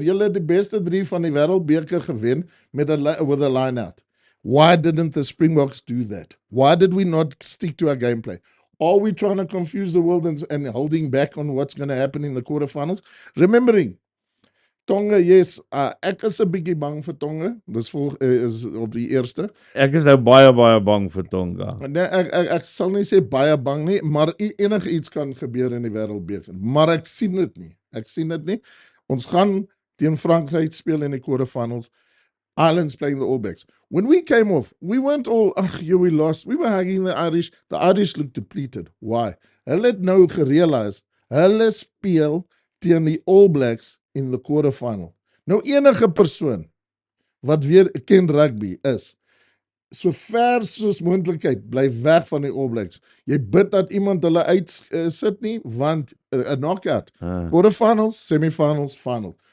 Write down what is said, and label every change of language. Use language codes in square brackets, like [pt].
[af] Julle het die beste 3 van die wêreldbeker gewen [en] with a line out. Why didn't the Springboks do that? Why did we not stick to our gameplay? Are we trying to confuse the world and holding back on what's going to happen in the quarterfinals? Remembering, Tonga, yes, [af] ek is 'n bietjie bang vir Tonga. Dis is op die eerste. Ek is nou baie bang vir Tonga. Nee, ek sal nie sê baie bang nie, maar enige iets kan gebeur in die wêreldbeker. Maar ek sien dit nie. Ons gaan teen Frankryk speel in die quarterfinals. [en] Ireland's playing the All Blacks. When we came off, we weren't all, we lost. We were hugging the Irish. The Irish looked depleted. [af] Why? Hulle het nou gerealiseer, hulle speel teen die All Blacks [en] in the quarterfinal. [af] Nou enige persoon wat weer ken rugby is, so ver soos moontlikheid, bly weg van die All Blacks. Jy bid dat iemand hulle sit nie, want 'n knockout. [en] Quarterfinals, semifinals, final.